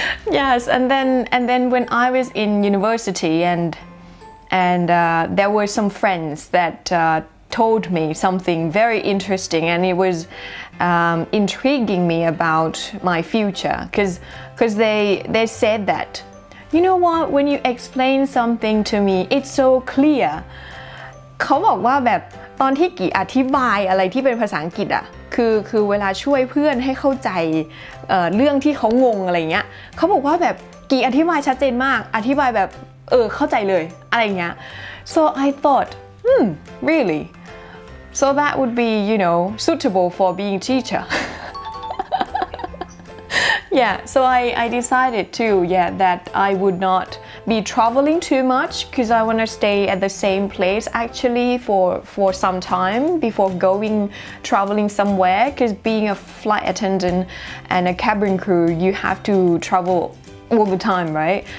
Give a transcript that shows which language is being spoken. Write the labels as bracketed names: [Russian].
[English] Yes, and then when I was in university and there were some friends that told me something very interesting, and it was intriguing me about my future because they said that, you know what, when you explain something to me, it's so clear. [Thai] เขาบอกว่าแบบตอนที่กี่อธิบายอะไรที่เป็นภาษาอังกฤษอ่ะคือเวลาช่วยเพื่อนให้เข้าใจเรื่องที่เขางงอะไรเงี้ยเขาบอกว่าแบบกี่อธิบายชัดเจนมากอธิบายแบบเข้าใจเลยอะไรเงี้ย [English] so I thought really so that would be suitable for being teacher. Yeah, so I decided too, that I would not be traveling too much because I want to stay at the same place actually for some time before traveling somewhere, because being a flight attendant and a cabin crew, you have to travel all the time, right?